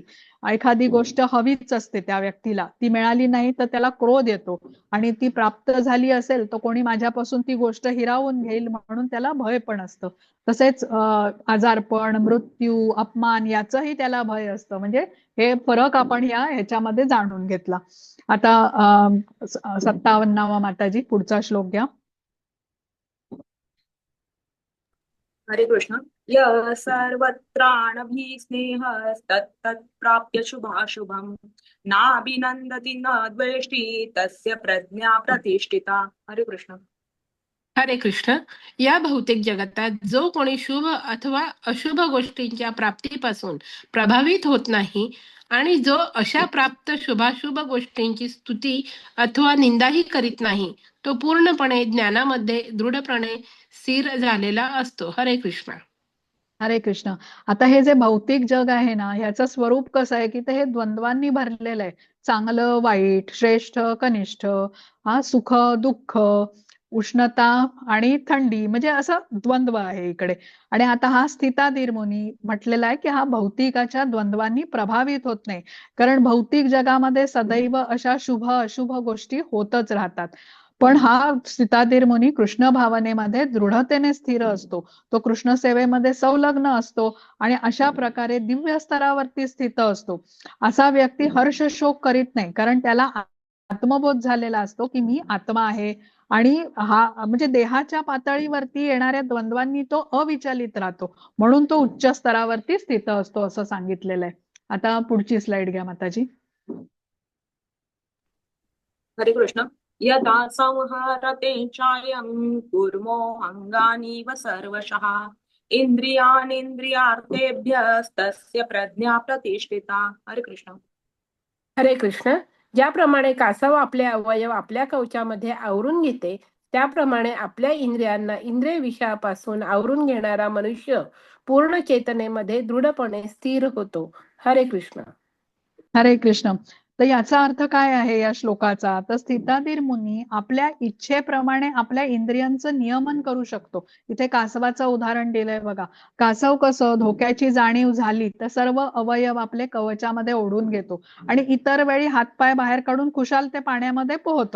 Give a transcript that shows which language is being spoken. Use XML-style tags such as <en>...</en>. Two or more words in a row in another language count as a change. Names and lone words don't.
<mr>एखादी गोष्ट हवीच असते त्या व्यक्तीला, ती मिळाली नाही तर त्याला क्रोध येतो, आणि ती प्राप्त झाली असेल तर कोणी माझ्यापासून ती गोष्ट हिरावून घेईल म्हणून त्याला भय पण असतं. तसेच आजारपण मृत्यू अपमान याचंही त्याला भय असतं. म्हणजे हे फरक आपण ह्याच्यामध्ये जाणून घेतला. आता 57वा माताजी पुढचा श्लोक घ्या. हरे कृष्ण.</mr> <sa>य सर्वत्राणभिस्नेहस्तत्तत् प्राप्य शुभाशुभम् नाभिनन्दति न द्वेष्टि तस्य प्रज्ञा प्रतिष्ठिता.</sa> <mr>हरे कृष्ण. हरे कृष्ण. या भौतिक जगतात जो कोणी शुभ अथवा अशुभ गोष्टींच्या प्राप्तीपासून प्रभावित होत नाही आणि जो अशा प्राप्त शुभाशुभ गोष्टींची स्तुती अथवा निंदाही करीत नाही, तो पूर्णपणे ज्ञानामध्ये दृढपणे स्थिर झालेला असतो. हरे कृष्ण. हरे कृष्ण. आता हे जे भौतिक जग आहे ना, ह्याचं स्वरूप कसं आहे की ते हे द्वंद्वांनी भरलेलं आहे. चांगलं वाईट, श्रेष्ठ कनिष्ठ, हा सुख दुःख, उष्णता आणि थंडी, म्हणजे असं द्वंद्व आहे इकडे. आणि आता हा स्थिताधीर मुनी म्हटलेला आहे की हा भौतिकाच्या द्वंद्वांनी प्रभावित होत नाही, कारण भौतिक जगामध्ये सदैव अशा शुभ अशुभ गोष्टी होतच राहतात. पण हा स्थिताधीर मुनी कृष्ण भावनेमध्ये दृढतेने स्थिर असतो, तो कृष्ण सेवेमध्ये संलग्न असतो आणि अशा प्रकारे दिव्य स्तरावरती स्थित असतो. असा व्यक्ती हर्ष शोक करीत नाही, कारण त्याला आत्मबोध झालेला असतो की मी आत्मा आहे, आणि हा म्हणजे देहाच्या पातळीवरती येणाऱ्या द्वंद्वांनी तो अविचलित राहतो, म्हणून तो उच्च स्तरावरती स्थित असतो असं सांगितलेलं आहे. आता पुढची स्लाइड घ्या माताजी. हरे कृष्ण.</mr> <sa>यदा संहरते चायं कुर्मो अंगानीव सर्वशः इंद्रियार्थेभ्यस्तस्य प्रज्ञा प्रतिष्ठिता.</sa> <mr>हरे कृष्ण. हरे कृष्ण. ज्याप्रमाणे कासव आपले अवयव आपल्या कवचामध्ये आवरून घेते, त्याप्रमाणे आपल्या इंद्रियांना इंद्रिय विषयापासून आवरून घेणारा मनुष्य पूर्ण चेतनेमध्ये दृढपणे स्थिर होतो. हरे कृष्ण. हरे कृष्ण. तर याचा अर्थ काय आहे या श्लोकाचा? तर स्थिताधीर मुनी आपल्या इच्छेप्रमाणे आपल्या इंद्रियांचं नियमन करू शकतो. इथे कासवाचं उदाहरण दिलंय बघा. कासव कसं धोक्याची जाणीव झाली तर सर्व अवयव आपले कवचामध्ये ओढून घेतो आणि इतर वेळी हातपाय बाहेर काढून खुशाल ते पाण्यामध्ये पोहतं.</mr>